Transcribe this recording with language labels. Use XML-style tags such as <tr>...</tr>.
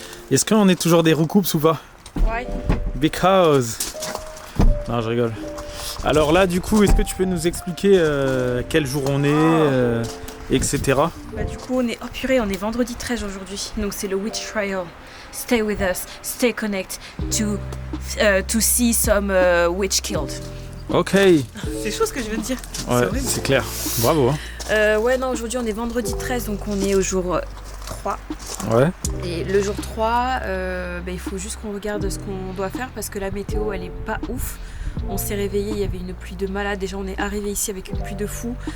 <fr>Est-ce qu'on est toujours des roucoups ou pas? Ouais. Because. Non, je rigole. Alors là, du coup, est-ce que tu peux nous expliquer quel jour on est, etc. Bah, du coup, on est vendredi 13 aujourd'hui. Donc c'est le</fr> <en>Witch Trial. Stay with us, stay connected to see some witch killed.</en> <fr>Ok. C'est chaud ce que je veux te dire. Ouais, c'est clair. Bravo. Hein. Ouais, non, aujourd'hui on est vendredi 13, donc on est au jour 3. Ouais. Et le jour 3, il faut juste qu'on regarde ce qu'on doit faire parce que la météo elle est pas ouf. On s'est réveillé, il y avait une pluie de malade. Déjà on est arrivé ici avec une pluie de fou.</fr>